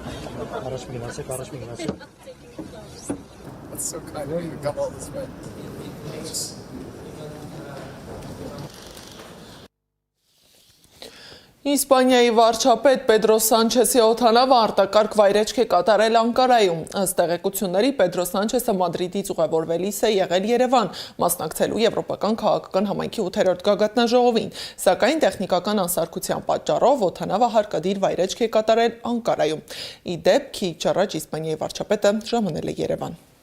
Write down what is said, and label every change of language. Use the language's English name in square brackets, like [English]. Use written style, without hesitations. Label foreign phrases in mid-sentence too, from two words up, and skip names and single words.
[English] That's so kind of you to come all this way. [Armenian] Իսպանիայի վարչապետ Պեդրո Սանչեսի օդանավը արտակարգ վայրեջք է կատարել Անկարայում։ Ըստ տեղեկությունների Պեդրո Սանչեսը Մադրիդից ուղևորվելիս է եղել Երևան, մասնակցելու Եվրոպական քաղաքական համայնքի 8-րդ գագաթնաժողովին, սակայն տեխնիկական անսարքության պատճառով օդանավը հարկադիր վայրեջք է կատարել Անկարայում։ Ի դեպ, քիչ առաջ Իսպանիայի վարչապետը ժամանել է Երևան։